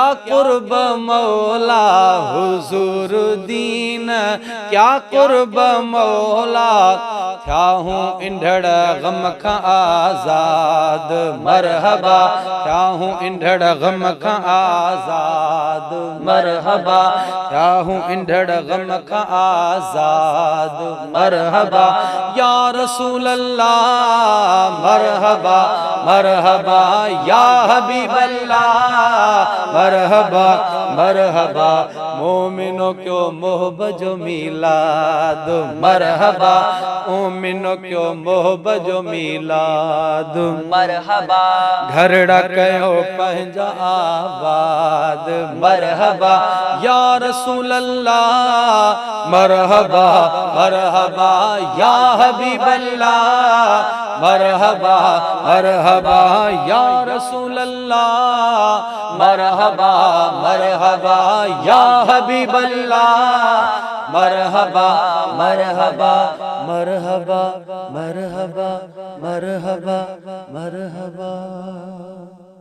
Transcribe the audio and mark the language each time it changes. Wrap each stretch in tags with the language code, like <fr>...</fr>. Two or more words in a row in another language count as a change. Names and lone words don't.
<sd>कुर्ब मौला हुजूर दीन क्या कुर्ब मौला थिया हूँ इंढड़ गम खां आज़ाद मरहबा थिया हूँ इंढड़ गम खां आज़ाद मरहबा थिया हूँ इंढड़ गम खां आज़ाद मरहबा</sd> <ar>يا يا رسول الله مرحبا مرحبا يا حبيب الله مرحبا مرحبا</ar> <sd>या हबीब अल्लाह मरहबा मरहबा मोमिनो क्यों मोहब्बजो मिलाद मरहबा मोमिनो क्यों मोहब्बजो मिलाद मरहबा घरड़ा कयो पंहिंजा आबाद मरहबा</sd> <ar>يا رسول الله مرحبا مرحبا يا حبيب الله مرحبا مرحبا يا رسول الله مرحبا مرحبا يا حبيب الله مرحبا مرحبا مرحبا مرحبا مرحبا مرحبا.</ar>